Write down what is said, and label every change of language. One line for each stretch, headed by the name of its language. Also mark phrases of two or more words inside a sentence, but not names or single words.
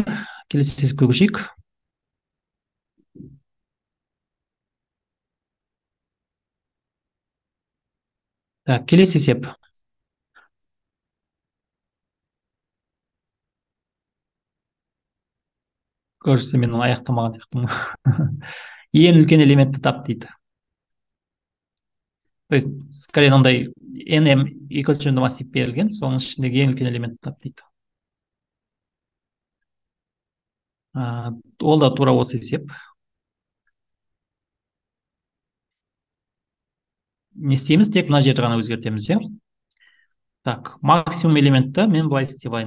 Kazakh: Келесі есепке көшейік. Так, келесі есеп. Көрсе мен аяқтамаған сияқтымын. Ең үлкен элементті тап дейді.
Russian: То есть, скорее
Kazakh: мынандай nm екінші массив берілген, соның ішіндегі ең үлкен элементті тап дейді. Ол да тура осы есеп. Не істейміз? Тек мына жерді ғана өзгертеміз, иә? Так, максимум элементті мен былай істеп алайын.